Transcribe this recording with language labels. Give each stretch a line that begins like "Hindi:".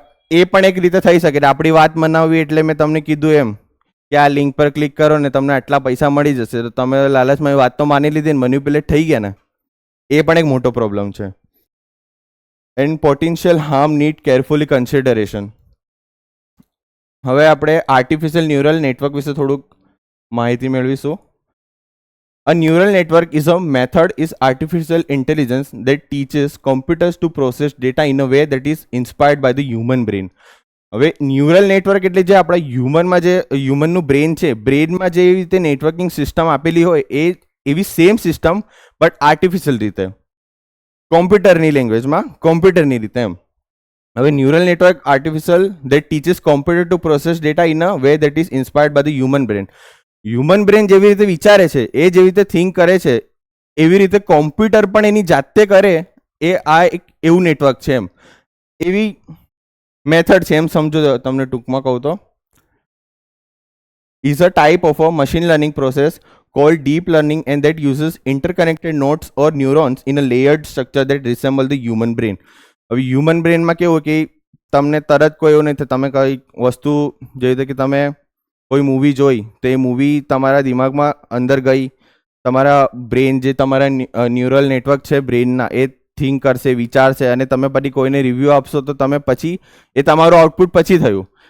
Gujarati: એ પણ એક રીતે થઈ શકે. આપણી વાત મનાવવી એટલે મેં તમને કીધું એમ કે આ લિંક પર ક્લિક કરો ને તમને આટલા પૈસા મળી જશે, તો તમે લાલચમાં વાત તો માની લીધી ને, મેન્યુપ્યુલેટ થઈ ગયા ને, એ પણ એક મોટો પ્રોબ્લેમ છે.
English: And potential harm need carefully consideration.
Gujarati: હવે આપણે આર્ટિફિશિયલ ન્યુરલ નેટવર્ક વિશે થોડુંક માહિતી મેળવીશું.
English: A neural network is a method is artificial intelligence that teaches computers to process data in a way that is inspired by the human brain.
Gujarati: હવે neural network એટલે જે આપણા હ્યુમનનું બ્રેન છે, બ્રેનમાં જે રીતે નેટવર્કિંગ સિસ્ટમ આપેલી હોય એ એવી સેમ સિસ્ટમ, બટ આર્ટિફિશિયલ રીતે, કોમ્પ્યુટરની લેંગ્વેજમાં, કોમ્પ્યુટરની રીતે એમ.
English: હવે neural network artificial that teaches computer to process data in a way that is inspired by the human brain.
Gujarati: Human brain જેવી રીતે વિચારે છે, એ જેવી રીતે થિંક કરે છે, એવી રીતે કોમ્પ્યુટર પણ એની જાતે કરે, એ આ એક એવું નેટવર્ક છે એમ, એવી મેથડ છે એમ સમજો. તમને ટૂંકમાં કહું તો
English: is a type of a machine learning process called deep learning and that uses interconnected nodes or neurons in a layered structure that resemble the human brain.
Gujarati: હવે હ્યુમન બ્રેનમાં કેવું કે તમને તરત કોઈ એવું નહીં, તમે કઈ વસ્તુ જે રીતે કે તમે કોઈ મૂવી જોઈ તો એ મૂવી તમારા દિમાગમાં અંદર ગઈ, તમારા બ્રેન જે તમારા ન્યુરલ નેટવર્ક છે બ્રેનના, એ થિંક કરશે, વિચારશે, અને તમે પછી કોઈને રિવ્યૂ આપશો તો તમે પછી એ તમારું આઉટપુટ પછી થયું.